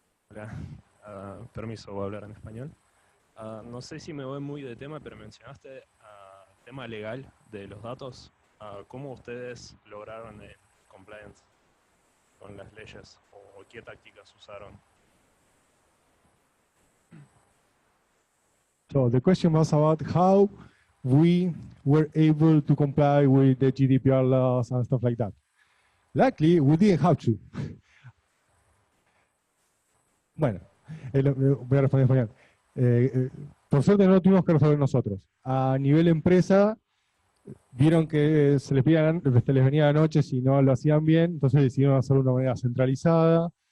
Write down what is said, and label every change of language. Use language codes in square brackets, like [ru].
[es] Hola, permiso, voy a hablar en español. No sé si me voy muy de tema, pero mencionaste tema legal de los datos. ¿Cómo ustedes lograron el compliance con las leyes o qué tácticas usaron? [en] So the question was about how we were able to comply with the GDPR laws and stuff like that. Luckily, we didn't have to. [es] Bueno, voy a responder en español. Por suerte no lo tuvimos que resolver nosotros. A nivel empresa, vieron que se les venía la noche si no lo hacían bien, entonces decidieron hacerlo de una manera centralizada.